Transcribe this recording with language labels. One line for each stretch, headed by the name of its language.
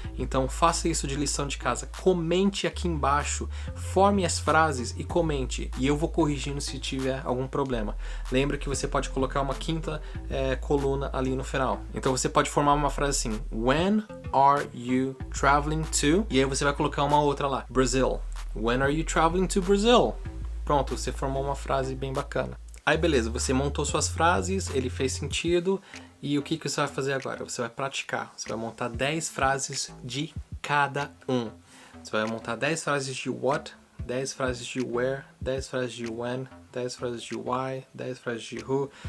Portuguese: Então faça isso de lição de casa. Comente aqui embaixo, forme as frases e comente. E eu vou corrigindo se tiver algum problema. Lembra que você pode colocar uma quinta coluna ali no final. Então você pode formar uma frase assim,
English: when are you traveling to?
Portuguese: E aí você vai colocar uma outra lá, Brazil.
English: When are you traveling to Brazil?
Portuguese: Pronto, você formou uma frase bem bacana. Aí beleza, você montou suas frases, ele fez sentido. E o que você vai fazer agora? Você vai praticar. Você vai montar 10 frases de cada um. Você vai montar 10 frases de what, 10 frases de where, 10 frases de when, 10 frases de why, 10 frases de who.